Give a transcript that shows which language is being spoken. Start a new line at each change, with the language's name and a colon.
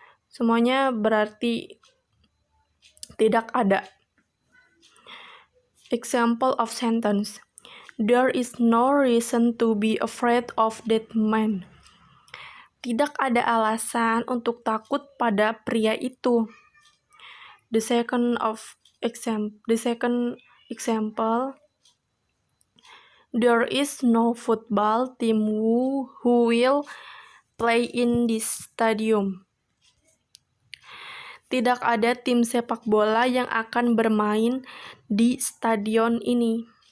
Indonesian: Semuanya berarti tidak ada.
English: Example of sentence. There is no reason to be afraid of that man.
Indonesian: Tidak ada alasan untuk takut pada pria itu.
English: The second example, there is no football team who will play in this stadium.
Indonesian: Tidak ada tim sepak bola yang akan bermain di stadion ini.